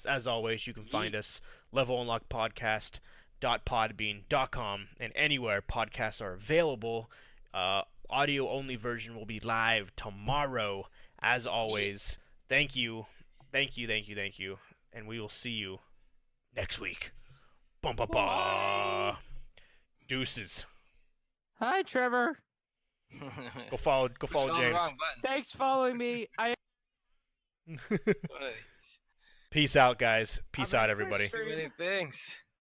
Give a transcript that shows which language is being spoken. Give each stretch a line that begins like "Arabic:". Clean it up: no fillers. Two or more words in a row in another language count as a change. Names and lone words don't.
English: As always, you can find us levelunlockpodcast.podbean.com and anywhere podcasts are available. Audio only version will be live tomorrow. As always, thank you, and we will see you next week. Bum ba ba. Deuces. Hi, Trevor. Go follow Push all the James. wrong buttons. Thanks for following me. What are these? Peace out, guys. Peace I'm out, a everybody. Christian. Too many things.